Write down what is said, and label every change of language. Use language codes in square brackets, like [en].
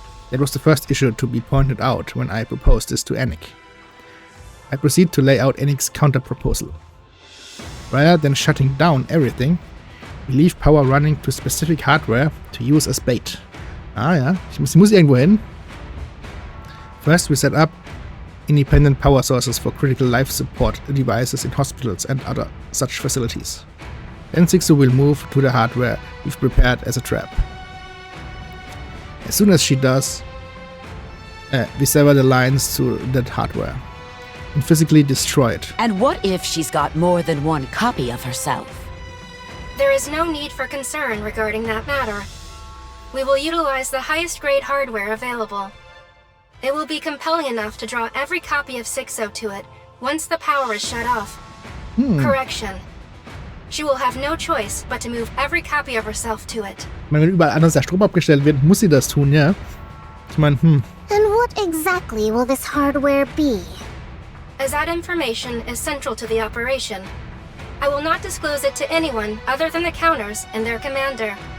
[en] That was the first issue to be pointed out when I proposed this to Nikke. I proceed to lay out Nikke's counter-proposal. Rather than shutting down everything, we leave power running to specific hardware to use as bait. [de] Ah ja, sie muss irgendwo hin. [en] First we set up independent power sources for critical life support devices in hospitals and other such facilities. Then Sixo will move to the hardware we've prepared as a trap. As soon as she does, we sever the lines to that hardware and physically destroy it. And what if she's got more than one copy of herself? There is no need for concern regarding that matter. We will utilize the highest grade hardware available. It will be compelling enough to draw every copy of Sixo to it once the power is shut off. Correction. She will have no choice but to move every copy of herself to it. [de] Wenn überall anders der Strom abgestellt wird, muss sie das tun, ja? Ich meine, [en] And what exactly will this hardware be? As that information is central to the operation, I will not disclose it to anyone other than the counters and their commander.